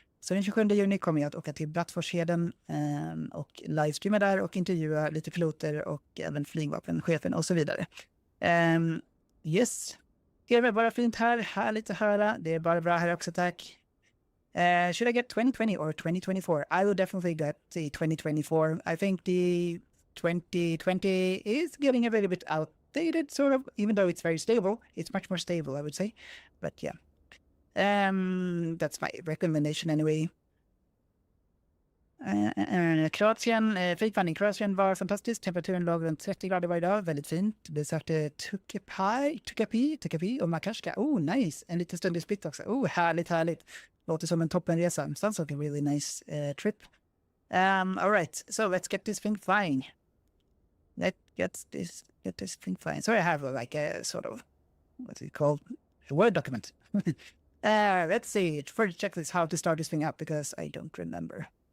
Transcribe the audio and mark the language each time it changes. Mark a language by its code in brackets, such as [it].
[sv] Så den 27 juni kommer jag att åka till Brattvårdsheden och livestreama där och intervjua lite piloter och även flygvapenchefen och så vidare. Yes. Det är väl bara fint här. Härligt att höra. Det är bara bra här också, tack. [en] Should I get 2020 or 2024? I will definitely get the 2024. I think the 2020 is getting a little bit outdated, sort of, even though it's very stable. It's much more stable, I would say. But yeah. That's my recommendation anyway. [sv] Kroatien, flygvandring Kroatien var fantastiskt. Temperaturen låg runt 30 grader varje dag. Väldigt fint. Det sökte Tukapi och Makarska. [en] Oh, nice. [sv] En liten stund i Split också. Oh, härligt. Låter som en toppenresa. [en] Sounds like a really nice trip. All right. So let's get this thing flying. Let's get this thing flying. So I have like a sort of, what's it called? A Word document. Let's see. First check this how to start this thing up because I don't remember.